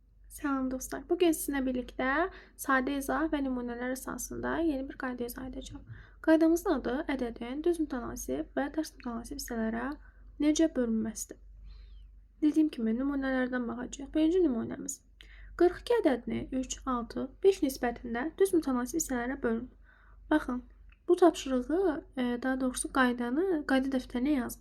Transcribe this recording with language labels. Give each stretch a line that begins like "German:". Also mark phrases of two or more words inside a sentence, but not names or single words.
Azerbaijani: Selam dostlar. Bugün sizinle birlikte sade izah ve numuneler esasında yeni bir qayda izah edeceğim. Qaydamızın adı ədədin düz mütənasib və tərs mütənasib hissələrə necə bölünməsidir. Dediyim kimi nümunələrdən baxacağıq. Birinci nümunəmiz. 42 ədədini 3, 6, 5 nisbətində düz mütənasib hissələrə bölün. Baxın, bu tapşırığı, daha doğrusu qayda dəftərinə yazın.